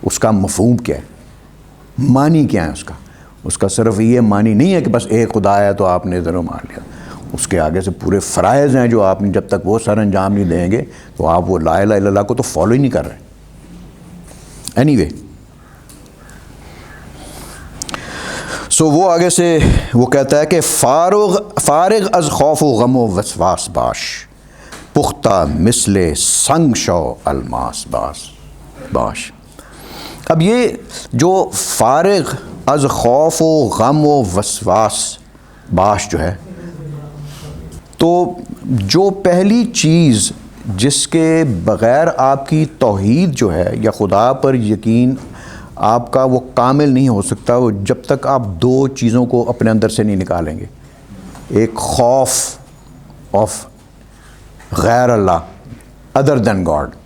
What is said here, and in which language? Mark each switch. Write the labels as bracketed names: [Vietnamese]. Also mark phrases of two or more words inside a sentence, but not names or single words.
[Urdu] اس کا مفہوم کیا ہے، معنی کیا ہے اس کا صرف یہ معنی نہیں ہے کہ بس ایک خدا ہے تو آپ نے ادھر مان لیا. اس کے آگے سے پورے فرائض ہیں جو آپ نے جب تک وہ سر انجام نہیں دیں گے تو آپ وہ [Arabic] لا الہ الا اللہ [Urdu] کو تو فالو ہی نہیں کر رہے. [English] anyway so [Urdu] وہ آگے سے وہ کہتا ہے کہ [Persian] فارغ از خوف و غم و وسواس باش، پختہ مثل سنگ شو الماس باش. [Urdu] اب یہ جو [Persian] فارغ از خوف و غم و وسواس باش [Urdu] جو ہے، تو جو پہلی چیز جس کے بغیر آپ کی توحید جو ہے یا خدا پر یقین آپ کا وہ کامل نہیں ہو سکتا، وہ جب تک آپ دو چیزوں کو اپنے اندر سے نہیں نکالیں گے. ایک خوف آف غیر اللہ [English] other than God.